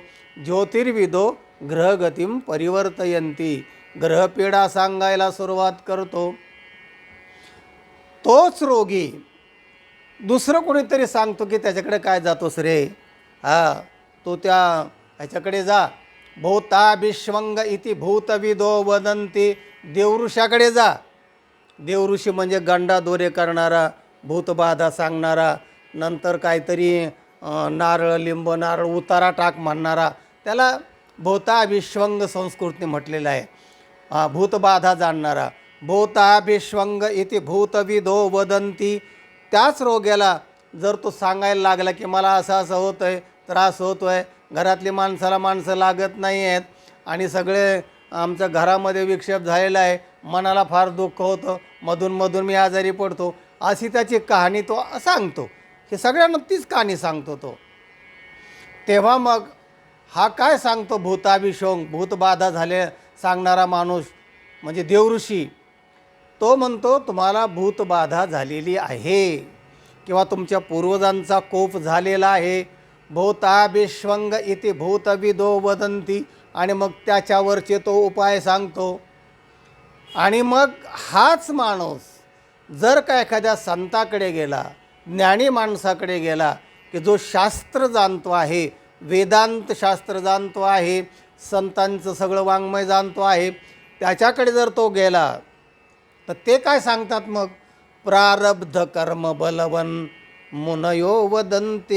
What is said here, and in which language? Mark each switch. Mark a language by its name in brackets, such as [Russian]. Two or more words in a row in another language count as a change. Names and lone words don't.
[Sanskrit] ज्योतिर्विदो ग्रहगतिं परिवर्तयन्ति. [Marathi] ग्रहपीडा सांगायला सुरुवात करतो. तोच रोगी दुसरं कोणीतरी सांगतो की त्याच्याकडे काय जातोस रे, तो ह्याच्याकडे जा. [Sanskrit] भूताभिष्वंग इति भूतविदो वदन्ति. [Marathi] देवऋषाकडे जा. देवऋषी म्हणजे गंडा दोरे करणारा, भूतबाधा सांगणारा, नंतर काहीतरी नारळ लिंब नारळ उतारा टाक म्हणणारा, त्याला भूताभिष्वंग संस्कृतीने म्हटलेलं आहे. भूतबाधा जाणणारा. [Sanskrit] भूताभिष्वंग इति भूतविदो वदन्ति. [Marathi] त्याच रोग्याला जर तो सांगायला लागला की मला असं असं होतं आहे, त्रास होतो आहे, घरातली माणसं लागत नाही आहेत आणि सगळे आमच्या घरामध्ये विक्षेप झालेला आहे, मनाला फार दुःख होतं, मधून मी आजारी पडतो, अशी त्याची कहाणी तो सांगतो. हे सगळ्यांना तीच कहाणी सांगतो तो. तेव्हा मग हा काय सांगतो, भूताभिषोंग, भूतबाधा झाले सांगणारा माणूस म्हणजे देवऋषी, तो म्हणतो तुम्हाला भूतबाधा झालेली आहे किंवा तुमच्या पूर्वजांचा कोप झालेला आहे. [Sanskrit] भूताभिष्वंग इति भूतविदो वदंती, [Marathi] आणि मग त्याच्यावरचे तो उपाय सांगतो. आणि मग हाच माणूस जर का एखाद्या संताकडे गेला, ज्ञानी माणसाकडे गेला की जो शास्त्र जाणतो आहे, वेदांत शास्त्र जाणतो आहे, संतांचं सगळं वाङ्मय जाणतो आहे, त्याच्याकडे जर तो गेला तर ते काय सांगतात मग, [Sanskrit] प्रारब्ध कर्म बलवन मुनयो वदन्ते.